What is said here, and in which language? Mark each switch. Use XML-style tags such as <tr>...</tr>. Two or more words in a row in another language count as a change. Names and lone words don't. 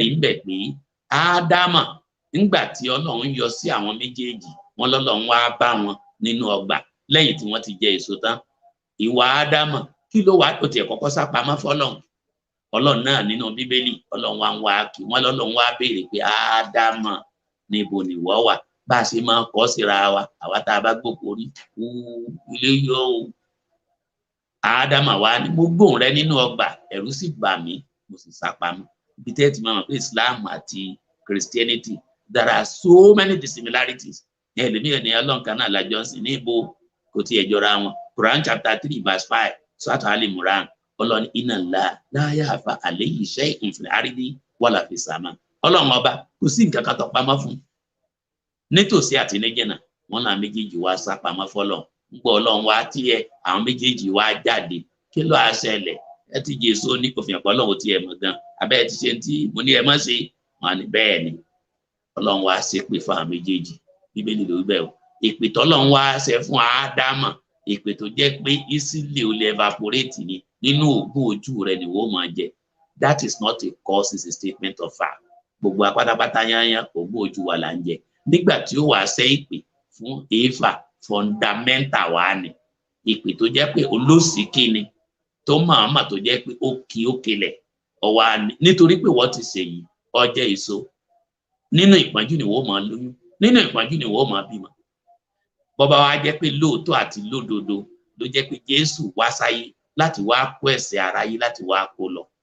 <yo>ń bẹ̀ pé Ádámà nígbà tí Ọlọ́run yọ sí àwọn méjèèjì wọn lọ́lọ́run wá bá wọn nínú ọgbà lẹ́yìn tí wọ́n ti jẹ èso tán ìwà Ádámà kí ló wá tó tiẹ̀ kọ́kọ́ sá pamọ́ fọ́lọ́run Ọlọ́run náà nínú Bíbélì Ọlọ́run wá ń wá kí wọ́n lọ́lọ́run wá béèrè pé Ádámà níbo nìwọ wà bá a ṣe máa kọ́ síra wa àwa tá a bá gbòkó rí ilé yọ o Ádámà wá ní mo gbóhùn rẹ nínú ọgbà ẹ̀rù sì bà mí mo sì sá pamọ́ ibi tẹ́ ti máa mọ̀ pé Islam àti Christianity</yo> <en>there are so many dissimilarities</en> <yo>ẹlẹ́mìíràn ní Ọlọ́run kan náà lájọ sí ní ibo kò tiẹ̀ jọra wọn Quran chapter 3 verse 5 Surah Al-Imran Ọlọ́run</yo> <ar>إن الله لا يخفى عليه شيء في الأرض ولا في السماء</ar> <yo>Ọlọ́run ọba kò sí nǹkan kan tó pamọ́ fún nítòsí àti níjìnà wọn náà méjèèjì wá sá pamọ́ fọ́lọ́run gbọ́ Ọlọ́run wá tiẹ̀ àwọn méjèèjì wá jáde kí ló á ṣẹlẹ̀ ẹ ti Jésù ní kò fi hàn pé Ọlọ́run tiẹ̀ mọ̀ gan abẹ́ ti ṣe tí mo ní ẹ má ṣe wọn ni bẹ́ẹ̀ ni Ọlọ́run wá ṣépè fún àwọn méjèèjì Bíbélì ló bẹ́ẹ̀ o èpè tọ́lọ́run wá ṣe fún Ádámà èpè tó jẹ́ pé easily ó lè evaporate ni nínú ògùn ojú rẹ ni wọ́n máa jẹ</yo> <en>that is not a cause, it's a statement of fact</en> <yo>gbogbo apátápátá yányán ògùn ojú wa là ń jẹ nígbà tí ó wàá ṣe ìpè fún Éfà fundamental wa ni ìpè tó jẹ́ pé olóṣìkí ni tó máa tó jẹ́ pé ó kelẹ̀ ọwọ́ ni nítorí pé wọ́n ti ṣe yìí ọjẹ́ èso nínú ìpọ́njú ni wọ́n máa lóyún nínú ìpọ́njú ni wọ́n máa bímọ bọ́ba wa jẹ́ pé lóòótọ́ àti lódodo ló jẹ́ pé Jésù wá sáyé láti wá kó ẹ̀ṣẹ̀ aráyé láti wá kó lọ</yo>